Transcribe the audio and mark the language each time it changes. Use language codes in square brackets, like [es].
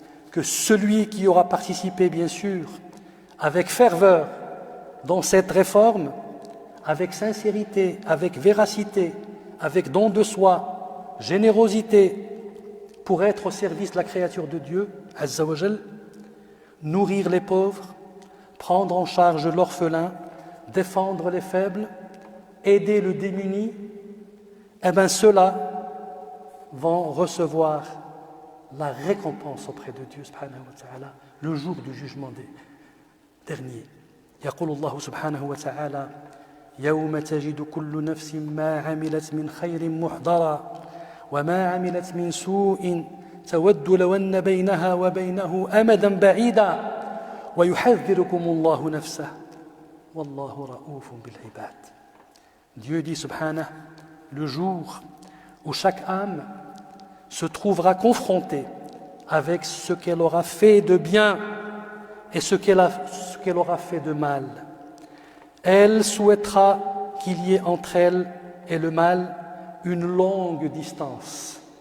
[fr] Que celui qui aura participé, bien sûr, avec ferveur dans cette réforme, avec sincérité, avec véracité, avec don de soi, générosité, pour être au service de la créature de Dieu, [ar] Azza wa Jal, [fr] nourrir les pauvres, prendre en charge l'orphelin, défendre les faibles, aider le démuni, eh bien ceux-là vont recevoir la récompense auprès de Dieu [ar] subhanahu wa ta'ala [fr] le jour du jugement dernier. [ar] يقول الله سبحانه وتعالى يوم تجد كل نفس ما عملت من خير محضرا وما عملت من سوء تود لو أن بينها وبينه أمدا بعيدا ويحذركم الله نفسه والله رؤوف بالعباد. [fr] Dieu dit subhanahu, le jour où chaque âme se trouvera confrontée avec ce qu'elle aura fait de bien et ce qu'elle aura fait de mal. Elle souhaitera qu'il y ait entre elle et le mal une longue distance.